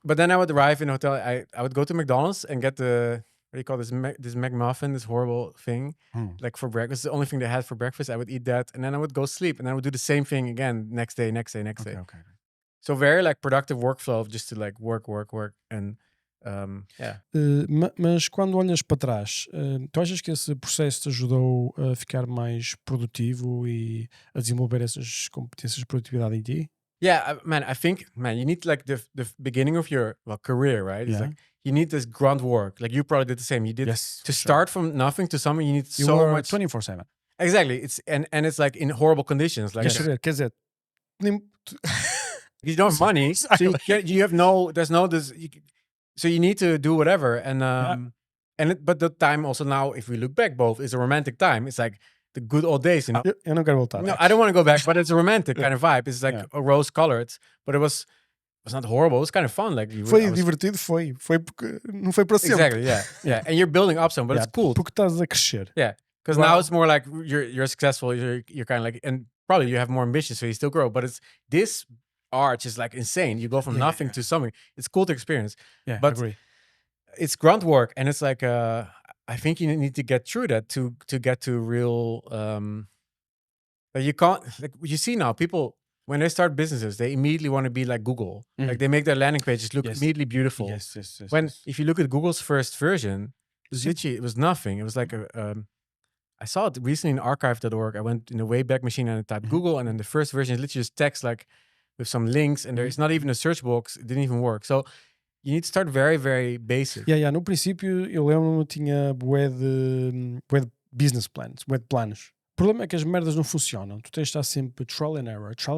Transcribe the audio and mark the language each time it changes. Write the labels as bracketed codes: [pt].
[en] But then I would arrive in a hotel. I would go to McDonald's and get the, what do you call this McMuffin, this horrible thing, like for breakfast. The only thing they had for breakfast. I would eat that, and then I would go sleep, and then I would do the same thing again next day. Okay. So very like productive workflow of just to like work, and yeah. [pt] Mas quando olhas para trás, tu achas que esse processo te ajudou a ficar mais produtivo e a desenvolver essas competências de produtividade em ti? [en] Yeah, I think, you need like the beginning of your career, right? It's like you need this grunt work. Like you probably did the same. You did to start from nothing to something. You need so much 24/7. Exactly. It's and it's like in horrible conditions. Like [pt] quer dizer, [en] you don't have money, so you have no. There's no this. So you need to do whatever, and but the time also now, if we look back, both is a romantic time. It's like the good old days, you know. [pt] Eu não quero voltar. [en] No, I don't want to go back, but it's a romantic kind of vibe. It's like a rose-colored, but it was not horrible. It was kind of fun. Like [pt] divertido, foi porque não foi para sempre. [en] Exactly, yeah. And you're building up some, but it's cool. [pt] Porque estás a crescer. [en] Yeah, because now it's more like you're successful. You're kind of like, and probably you have more ambition, so you still grow. But it's this arch is like insane. You go from nothing to something. It's cool to experience. Yeah, but I agree. It's grunt work, and it's like I I think you need to get through that to get to real. Like you can't, like you see now, people when they start businesses, they immediately want to be like Google. Like they make their landing pages look immediately beautiful. Yes. If you look at Google's first version, it was nothing. It was like I saw it recently in archive.org. I went in the Wayback Machine and I typed Google, and then the first version is literally just text like with some links, and there's not even a search box. It didn't even work. So you need to start very, very basic. [pt] No princípio, eu lembro-me, tinha bué de business plans, bué de planos. O problema é que as merdas não funcionam. Tu tens de estar sempre [en] trial and error.